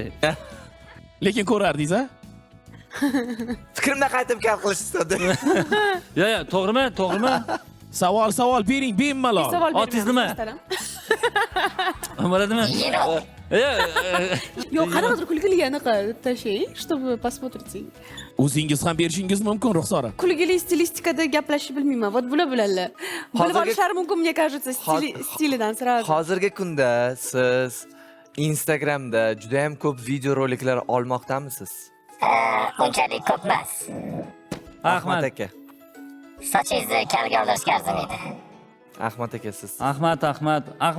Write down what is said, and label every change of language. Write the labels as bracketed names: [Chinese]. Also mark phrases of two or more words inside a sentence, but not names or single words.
[Uzbek] Lekin ko'rardingiz-a? Fikrimni qaytib kal qilish istadim. Yo'q, to'g'rimi? Savol bering, bemalol. Otingiz nima? Bo'ladimi? Yo'q, qanaqadir kulgili anaqa tashlang, [Russian] чтобы посмотреть. [Uzbek] O'zingiz ham berishingiz mumkin, Ruxsora. Kulgili stilistikada gaplashib bilmayman. Вот bular bilanlar. Bilib olishlari mumkin, [Russian] мне кажется, [Uzbek] stilidan sразу. Hozirgi kunda siz Instagramda juda ham ko'p video roliklar olmoqdamisiz? Unchalik ko'p emas. Ahmad aka. Sochingizni kalga oldirishga arzimaydi. Ahmad aka siz.